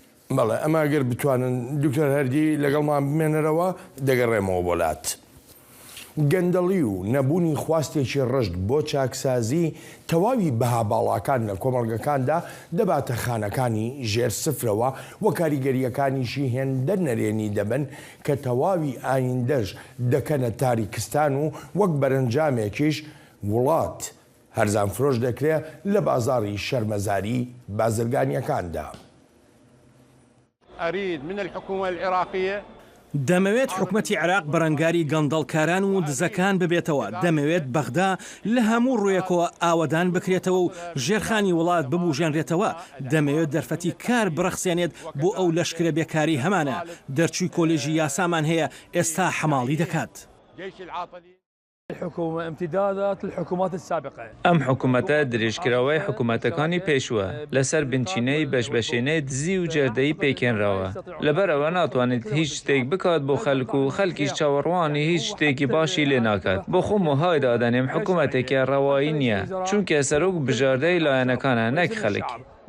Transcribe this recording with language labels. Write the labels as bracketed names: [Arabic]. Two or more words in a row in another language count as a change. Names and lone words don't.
[Central Kurdish] بەڵێ ئەمە گەر بتوانن دکتۆر هەردی لەگەڵمان بمێنەرەوە دەگەڕێمەوە بۆلات گەندەڵی و نەبوونی خواستێکی ڕشت بۆ چاکسازی تەواوی بەها باڵاکان لە کۆمەڵگەکاندا دەباتە خانەکانی ژێر سفرەوە و کاریگەریەکانیشی هێندە نەرێنی دەبن کە تەواوی ئایندەش دەکەنە تاریکستان و وەک بەرەنجامێکیش وڵات هەرزان فرۆش دەکرێت لە بازاڕی شەرمەزاری بازرگانیەکاندا. [Arabic] أريد من الحكومة العراقية [Central Kurdish] دەمەوێت حکومەتی عێراق بەرەنگاری گەندەڵکاران و دزەکان ببێتەوە دەمەوێت بەغدا لە هەموو ڕوویەکەوە ئاوەدان بکرێتەوە و ژێرخانی وڵات ببوژێنرێتەوە دەمەوێت دەرفەتی کار بڕەخسێنێت بۆ ئەو لەشکرە بێکاری هەمانە دەرچووی کۆلێژی یاسامان هەیە ئێستا حەماڵی دەکات. [Arabic] الحكومة امتدادات الحكومات السابقة. [Central Kurdish] ئەم حکوومەتە درێژکراوەی حکوومەتەکانی پێشوە لەسەر بنچینەی بەشبەشێنەی دزی و جەردەی پێکێنراوە لەبەرەوە ناتوانێت هیچ شتێک بکات بۆ خەڵک و خەڵکیش چاوەڕوانی هیچ شتێکی باشی لێ ناکات بۆ خۆم وهای دادەنێم حکوومەتێکی ڕەوایی نییە چونکە سەرۆک بژاردەی لایەنەکانە نەک خەڵکی.